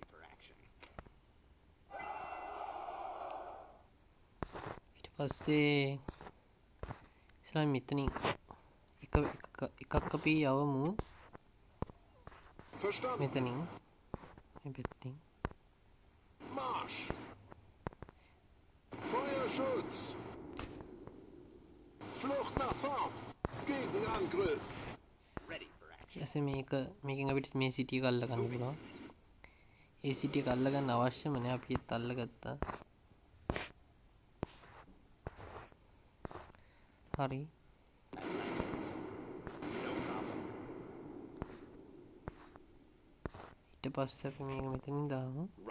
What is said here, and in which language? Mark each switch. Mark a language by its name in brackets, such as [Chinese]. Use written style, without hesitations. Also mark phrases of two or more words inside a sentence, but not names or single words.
[Sinhala] ඊට පස්සේ ඉස්සෙල්ලා මෙතනින් එකක් අපි යවමු. මෙතනින් මේ පැත්තෙන් [German] Marsch! Feuerschutz! Flucht nach vorn! Gegenangriff! [Sinhala] ඊට මේකෙන් අපිට මේ සිටි එක අල්ල ගන්න පුළුවන්. ඒ සිටි එක අල්ල ගන්න අවශ්‍යම නැහැ. අපි ඒත් අල්ලගත්තා. හරි. ඊට පස්සේ අපි මේක මෙතනින් දාමු.